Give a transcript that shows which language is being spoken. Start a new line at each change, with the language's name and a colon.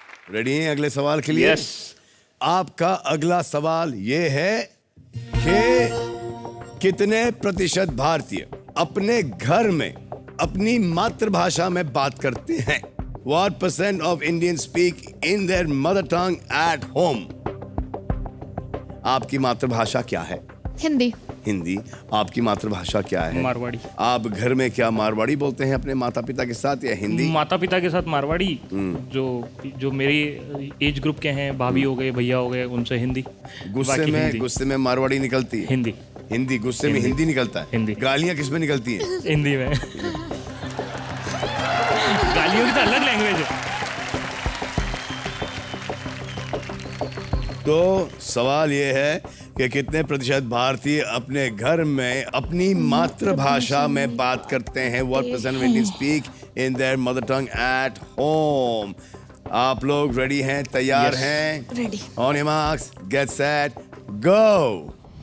Hindi: Ready हैं अगले सवाल के लिए?
English: Yes.
Hindi: आपका अगला सवाल ये है कि कितने प्रतिशत भारतीय अपने घर में अपनी मातृभाषा में बात करते हैं?
English: What % of Indians speak in their mother tongue at home?
Hindi: आपकी मातृभाषा क्या है? हिंदी। हिंदी। आपकी मातृभाषा क्या है? मारवाड़ी। आप घर में क्या मारवाड़ी बोलते हैं अपने माता पिता के साथ या हिंदी? माता पिता के साथ मारवाड़ी, जो मेरी एज ग्रुप के हैं, भाभी हो गए, भैया हो गए, उनसे हिंदी। गुस्से में मारवाड़ी निकलती है? हिंदी। हिंदी गुस्से में हिंदी निकलता है? हिंदी। गालियां किस में निकलती हैं? हिंदी में। गालियों की तो अलग लैंग्वेज है। तो सवाल ये है कि कितने प्रतिशत भारतीय अपने घर में अपनी मातृभाषा में बात करते हैं?
English: What % of Indians speak in their mother tongue at home?
Hindi: आप लोग रेडी हैं, तैयार हैं?
English: Ready. On your marks, get set, go!